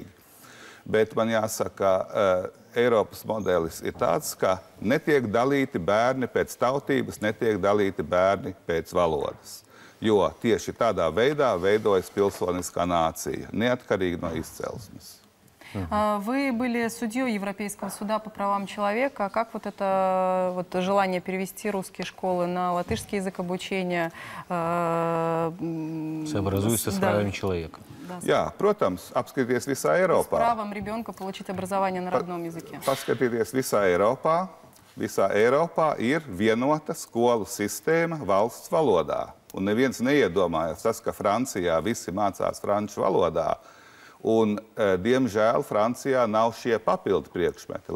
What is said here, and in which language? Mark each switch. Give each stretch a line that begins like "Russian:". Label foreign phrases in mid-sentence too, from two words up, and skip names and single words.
Latvian: Bet man jāsaka, Eiropas modelis ir tāds, ka netiek dalīti bērni pēc tautības, netiek dalīti bērni pēc valodas. Jo tieši tādā veidā veidojas pilsoniskā nācija, neatkarīgi no izcelsmes.
Russian: Вы были судьей Европейского суда по правам человека. Как вот это желание перевести русские школы на латышский язык обучения сообразуется с правами человека?
Latvian: Jā, protams, apskatīties visā Eiropā.
Russian: С правом ребенка получить образование на родном языке.
Latvian: Paskatīties visā Eiropā. Visā Eiropā ir vienota skolu sistēma valsts valodā. Un neviens neiedomājas tas, ka Francijā visi mācās franču valodā. Un, diemžēl, Francijā nav šie papildu priekšmeti.